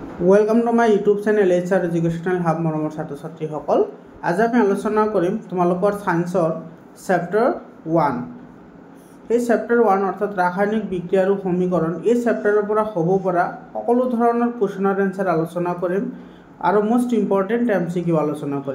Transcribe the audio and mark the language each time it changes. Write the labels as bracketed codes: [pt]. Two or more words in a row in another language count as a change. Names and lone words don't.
[en] Welcome to my YouTube channel HR Educational Hub [as] মৰমৰ ছাত্ৰ ছাত্ৰীসকল। আজি আমি আলোচনা কৰিম তোমালোকৰ সায়েন্সৰ চেপ্টাৰ 1। এই চেপ্টাৰ 1 অৰ্থাৎ ৰাসায়নিক বিক্ৰিয়া আৰু সমীকৰণ এই চেপ্টাৰৰ পৰা হ'ব পৰা সকলো ধৰণৰ কোৱেশ্চনৰ এনসাৰ আলোচনা কৰিম আৰু [en] most important [as] MCQ আলোচনা কৰিম।